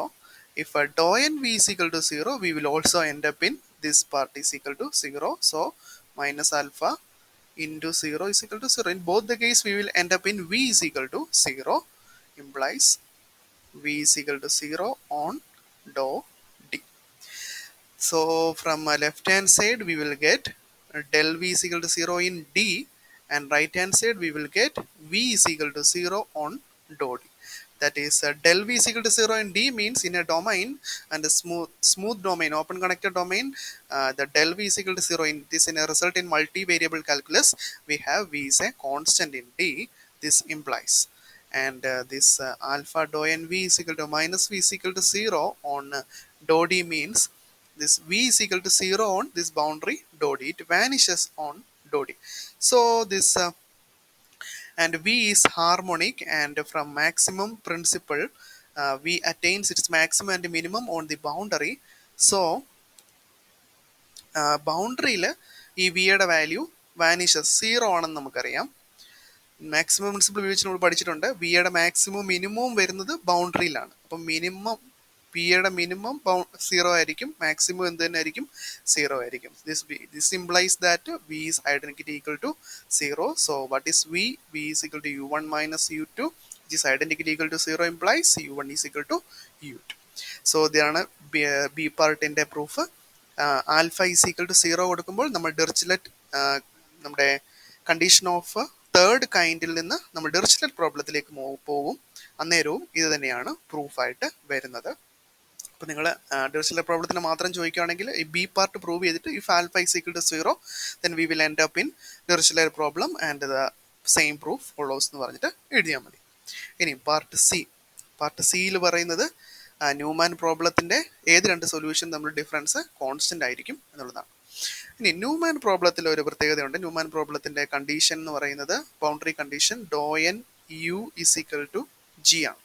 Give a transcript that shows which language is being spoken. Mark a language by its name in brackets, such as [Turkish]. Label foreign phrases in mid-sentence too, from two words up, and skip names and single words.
[English] If dou n v is equal to 0, we will also end up in this part is equal to 0. So minus alpha into 0 is equal to 0. In both the case, we will end up in v is equal to 0, implies v is equal to 0 on dou d. So from left hand side, we will get del v is equal to 0 in d, and right hand side, we will get v is equal to 0 on dou d. That is del v is equal to 0 in d means in a domain and a smooth domain, open connected domain, the del v is equal to 0 in this in a result in multivariable calculus, we have v is a constant in d. This implies, and this alpha dou n v is equal to minus v is equal to 0 on dou d means this v is equal to 0 on this boundary dou d, it vanishes on dou d. So this and v is harmonic, and from maximum principle, v attains its maximum and minimum on the boundary. [Malayalam] So ബൗണ്ടറിയിൽ ഈ വിയുടെ [English] value vanishes zero [Malayalam] ആണെന്ന് നമുക്കറിയാം. [English] maximum principle [Malayalam] ഉപയോഗിച്ച് നമ്മൾ പഠിച്ചിട്ടുണ്ട്, വിയുടെ മാക്സിമവും മിനിമവും വരുന്നത് ബൗണ്ടറിയിലാണ്. അപ്പം മിനിമം പിയുടെ മിനിമം സീറോ ആയിരിക്കും, മാക്സിമം എന്ത് തന്നെ ആയിരിക്കും, സീറോ ആയിരിക്കും. [English] This implies that v is identity equal to zero. So what is v? v is equal to u1 minus u2. This identity equal to zero implies u1 is equal to u2. [Malayalam] സോ ഇതാണ് ബി പാർട്ടിന്റെ പ്രൂഫ്. [English] alpha is equal to zero [Malayalam] കൊടുക്കുമ്പോൾ നമ്മൾ ഡിറിച്ലെറ്റ് നമ്മുടെ [English] condition of third kind [Malayalam] നിന്ന് നമ്മൾ ഡിറിച്ലെറ്റ് പ്രോബ്ലത്തിലേക്ക് പോകും. അന്നേരവും ഇത് തന്നെയാണ് പ്രൂഫായിട്ട് വരുന്നത്. അപ്പോൾ നിങ്ങൾ ഡിറിച്ലെറ്റ് പ്രോബ്ലത്തിന് മാത്രം ചോദിക്കുകയാണെങ്കിൽ ഈ [English] B part prove [Malayalam] ചെയ്തിട്ട് [English] if alpha is equal to zero then we will end up in Dirichlet problem and the same proof follows [Malayalam] എന്ന് പറഞ്ഞിട്ട് എഴുതിയാൽ മതി. ഇനി പാർട്ട് സി. പാർട്ട് സിയിൽ പറയുന്നത് ന്യൂമാൻ പ്രോബ്ലത്തിൻ്റെ ഏത് രണ്ട് സൊല്യൂഷൻ തമ്മിൽ [English] difference constant [Malayalam] ആയിരിക്കും എന്നുള്ളതാണ്. ഇനി ന്യൂമാൻ പ്രോബ്ലത്തിൽ ഒരു പ്രത്യേകതയുണ്ട്. ന്യൂമാൻ പ്രോബ്ലത്തിന്റെ കണ്ടീഷൻ എന്ന് പറയുന്നത് [English] boundary condition dou n u is equal to g [Malayalam] ആണ്.